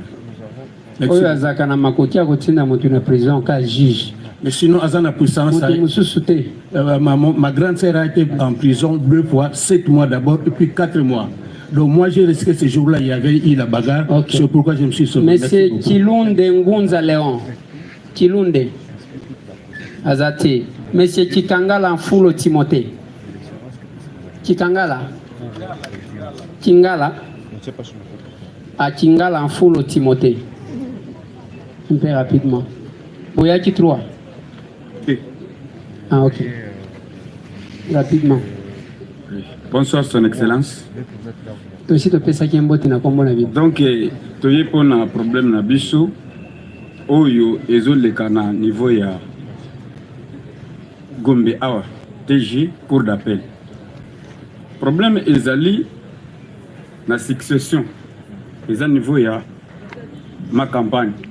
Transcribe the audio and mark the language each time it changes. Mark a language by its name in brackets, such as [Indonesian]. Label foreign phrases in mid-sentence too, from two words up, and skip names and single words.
[French] Mais sinon, à la puissance, ma grande sœur a été en prison 2 fois, 7 mois d'abord, et puis 4 mois. Donc moi j'ai risqué ce jour-là, il y avait eu la bagarre, c'est pourquoi je me suis sauvé. Monsieur Kilunde Ngunza Léon, Kilunde Azate, Monsieur Kikangala Mfulo Timothée, Kikangala Kingala à Kingala Mfulo Timothée, un peu rapidement. [Lingala] Boyaki 3. Ah ok. [French] Rapidement. Bonsoir, Son Excellence. Donc, tu as un problème [Lingala] na biso, oyo ezoleka na niveau ya Gombe Awa, TG, [French] cour d'appel. [Lingala] Problème ezali na succession, eza niveau ya ma campagne.